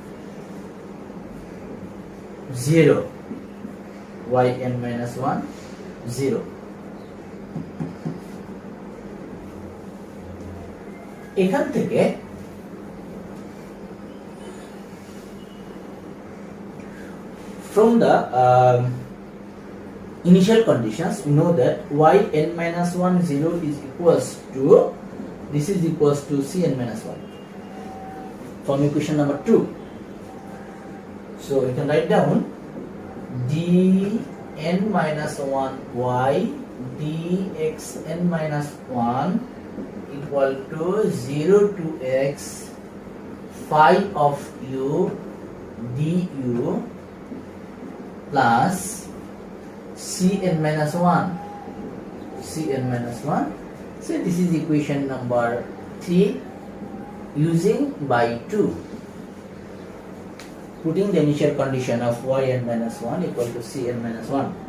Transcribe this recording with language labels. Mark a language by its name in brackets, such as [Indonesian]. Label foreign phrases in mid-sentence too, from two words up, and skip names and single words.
[English] 0 yn minus 1 0 [Bangla] এখান থেকে [English] from the initial conditions we know that yn minus 1 0 is equals to this is equals to cn minus 1 from equation number 2 so you can write down dn minus 1 y dxn minus 1 equal to 0 to x phi of u du plus cn minus 1 so this is equation number 3 using by 2 putting the initial condition of yn minus 1 equal to cn minus 1